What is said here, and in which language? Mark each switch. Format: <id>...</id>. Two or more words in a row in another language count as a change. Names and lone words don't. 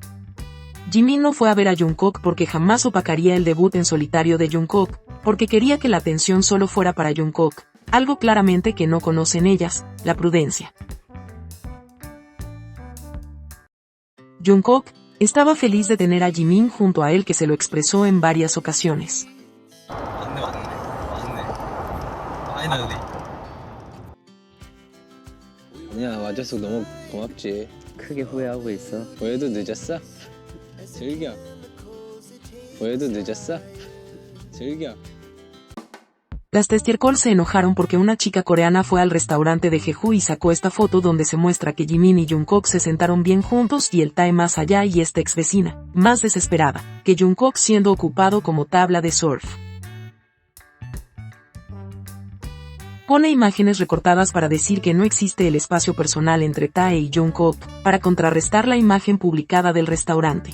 <es>Jimin no fue a ver a Jungkook porque jamás opacaría el debut en solitario de Jungkook, porque quería que la atención solo fuera para Jungkook, algo claramente que no conocen ellas, la prudencia. Jungkook estaba feliz de tener a Jimin junto a él, que se lo expresó en varias ocasiones.</es> <ko>아니야, 와줘서 너무 고맙지. 크게 후회하고 있어. 왜도 늦었어? 즐겨. 왜도 늦었어? 즐겨.</ko> <es>Las Testiercol se enojaron porque una chica coreana fue al restaurante de Jeju y sacó esta foto donde se muestra que Jimin y Jungkook se sentaron bien juntos y el Tae más allá y esta ex vecina, más desesperada, que Jungkook siendo ocupado como tabla de surf. Pone imágenes recortadas para decir que no existe el espacio personal entre Tae y Jungkook, para contrarrestar la imagen publicada del restaurante.</es>